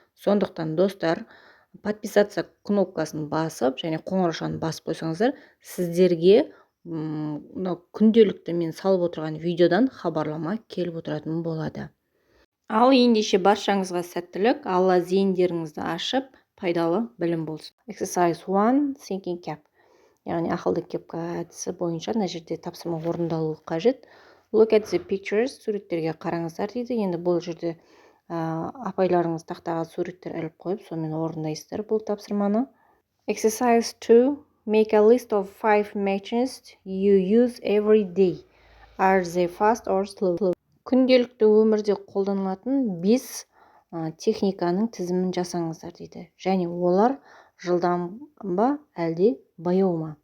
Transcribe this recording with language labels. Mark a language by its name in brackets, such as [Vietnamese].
[Kazakh] Сондықтан достар, подписаться кнопкасын басып, және қоңыраушаны басып қойсаңыздар, сіздерге күнделікті мен салып отырған видеодан хабарлама келіп отыратын болады. Ал ендеше баршаңызға сәттілік, алла зейіндеріңізді ашып, пайдалы білім болсын. [English] Exercise 1, thinking cap. [Kazakh] Яғни ақылды кепка әдісі бойынша мына жерде тапсырма орындалуы қажет. [English] Look at the pictures, [Kazakh] суреттерге қараңыздар дейді. Енді бұл жерде апайларыңыз тақтаға суреттер іліп қойып, сонымен орындайсыздар бұл тапсырманы. [English] Exercise 2. Make a list of 5 matches you use every day. Are they fast or slow? [Kazakh] Күнделікті өмірде қолданылатын 5 техниканың тізімін жасаңыздар дейді. Және олар жылдам ба әлде баяу ма?